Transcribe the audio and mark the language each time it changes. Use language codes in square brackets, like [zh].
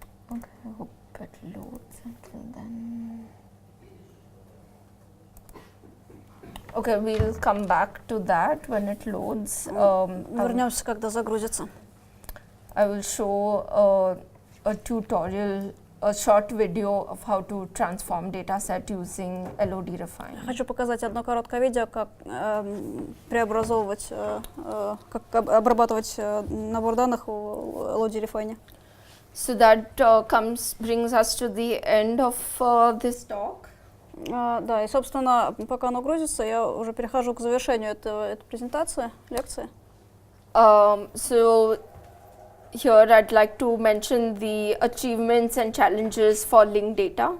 [en] Okay, I hope it loads until then. Okay, we'll come back to that when it loads. [ru] Вернемся, когда загрузится. [en] I will show a tutorial, a short video of how to transform dataset using LOD refine. [ru] Хочу показать одно короткое видео, как преобразовывать, как обрабатывать набор данных в LOD refine. [en] So that brings us to the end of this talk. [ru] Да, и, собственно, пока оно грузится, я уже перехожу к завершению этой презентации, лекции. [en] So here I'd like to mention the achievements and challenges for linked data.